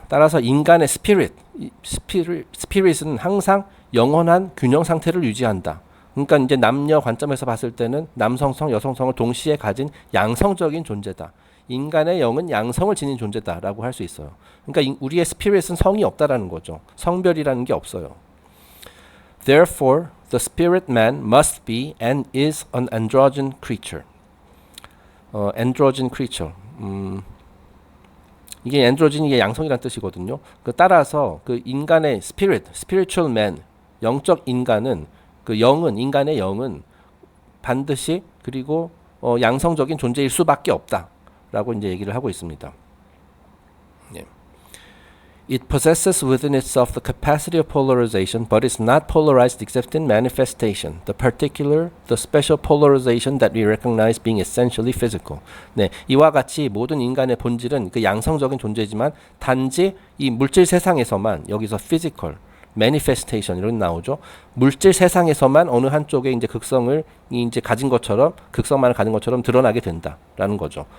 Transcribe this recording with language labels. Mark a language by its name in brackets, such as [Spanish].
[Korean] 따라서 인간의 spirit은 항상 영원한 균형 상태를 유지한다. 그러니까 이제 남녀 관점에서 봤을 때는 남성성, 여성성을 동시에 가진 양성적인 존재다. 인간의 영은 양성을 지닌 존재다라고 할 수 있어요. 그러니까 우리의 spirit은 성이 없다라는 거죠. 성별이라는 게 없어요. [English] Therefore, the spirit man must be and is an androgyn creature. androgyn creature. [Korean] 이게 androgyn 이게 양성이란 뜻이거든요. 그 따라서 그 인간의 [English] spiritual man, [Korean] 영적 인간은 그 영은 인간의 영은 반드시 그리고 양성적인 존재일 수밖에 없다라고 이제 얘기를 하고 있습니다. 예. [English] It possesses within itself the capacity of polarization, but is not polarized except in manifestation. The particular, the special polarization that we recognize being essentially physical. [Korean] 네, 이와 같이 모든 인간의 본질은 그 양성적인 존재지만 단지 이 물질 세상에서만 여기서 physical, manifestation 이런 나오죠. 물질 세상에서만 어느 한쪽에 이제 극성을 이제 가진 것처럼 극성만을 가진 것처럼 드러나게 된다라는 거죠.